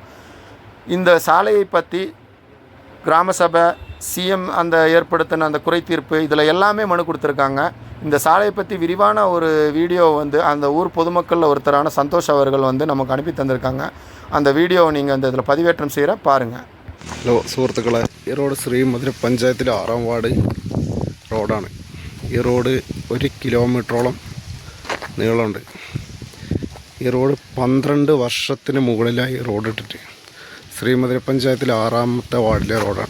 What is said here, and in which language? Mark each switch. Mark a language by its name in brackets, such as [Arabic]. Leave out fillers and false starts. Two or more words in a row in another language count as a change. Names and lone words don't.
[Tamil] இந்த சாலையை பற்றி கிராம சபை, சிஎம் ஏற்படுத்தின அந்த குறை தீர்ப்பு இதில் எல்லாமே மனு கொடுத்துருக்காங்க. இந்த சாலையை பற்றி விரிவான ஒரு வீடியோ அந்த ஊர் பொதுமக்களில் ஒருத்தரான சந்தோஷ் அவர்கள் நமக்கு அனுப்பி தந்திருக்காங்க. அந்த வீடியோவை நீங்கள் இதில் பதிவேற்றம் செய்கிற பாருங்கள். [Malayalam] ഹലോ സുഹൃത്തുക്കളെ, ഈ റോഡ് ശ്രീമധുര പഞ്ചായത്തിലെ 6ാം വാർഡ് റോഡാണ്. ഈ റോഡ് 1 കിലോമീറ്ററോളം നീളമുണ്ട്. ഈ റോഡ് 12 വർഷത്തിന് മുകളിലായി റോഡ് ഇട്ടിട്ട്. ശ്രീമധുര പഞ്ചായത്തിലെ 6ാമത്തെ വാർഡിലെ റോഡാണ്.